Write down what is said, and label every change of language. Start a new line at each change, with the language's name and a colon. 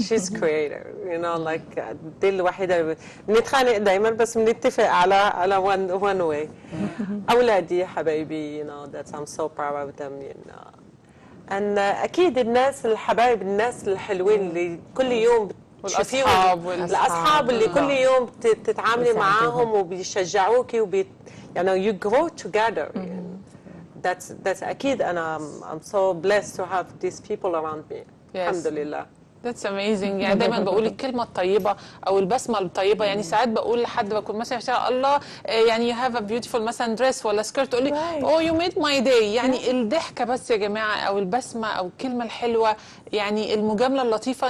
English: She's creative, you know, like
Arabic: دي الوحيدة بنتخانق دايما بس بنتفق على
English: one way.
Arabic: أولادي حبايبي,
English: you know, that I'm so proud of them, you know.
Arabic: And أكيد الناس الحبايب، الناس الحلوين اللي كل يوم الأصحاب اللي كل يوم تتعاملي معاهم وبيشجعوكي يعني
English: you grow together. That's
Arabic: أكيد أنا
English: I'm so blessed to have these people around me.
Arabic: الحمد لله.
English: That's amazing.
Arabic: يعني دايما بقول الكلمة الطيبة أو البسمة الطيبة. يعني ساعات بقول لحد بكون مثلا في الله يعني
English: you have a beautiful
Arabic: مثلا dress ولا skirt، تقول لي
English: oh you made my day.
Arabic: يعني الضحكة بس يا جماعة أو البسمة أو الكلمة الحلوة، يعني المجاملة اللطيفة.